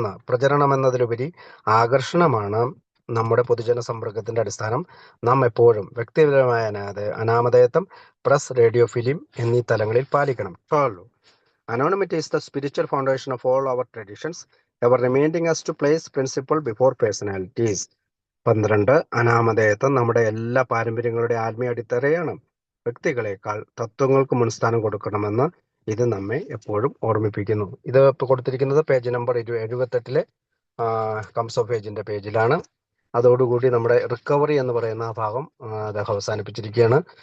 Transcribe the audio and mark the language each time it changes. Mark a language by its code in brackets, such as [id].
[ml] പ്രചരണം എന്നതിലുപരി ആകർഷണമാണ് നമ്മുടെ പൊതുജന സമ്പർക്കത്തിന്റെ അടിസ്ഥാനം. നാം എപ്പോഴും വ്യക്തിപരമായ അനാമധേയത്വം പ്രസ്, റേഡിയോ, ഫിലിം എന്നീ തലങ്ങളിൽ പാലിക്കണം. [en] 12. Anonymity is the spiritual foundation of all our traditions, ever reminding us to place principle before personalities. [ml] 12. അനാമധേയത്വം നമ്മുടെ എല്ലാ പാരമ്പര്യങ്ങളുടെ ആത്മീയ അടിത്തറയാണ്. വ്യക്തികളെക്കാൾ തത്വങ്ങൾക്ക് മുൻസ്ഥാനം കൊടുക്കണമെന്ന് ഇത് നമ്മെ എപ്പോഴും ഓർമ്മിപ്പിക്കുന്നു. ഇത് ഇപ്പോൾ കൊടുത്തിരിക്കുന്നത് പേജ് നമ്പർ 78 കംസ് ഓഫ് ഏജിന്റെ പേജിലാണ്. അതോടുകൂടി നമ്മുടെ റിക്കവറി എന്ന് പറയുന്ന ആ ഭാഗം അദ്ദേഹം അവസാനിപ്പിച്ചിരിക്കുകയാണ്.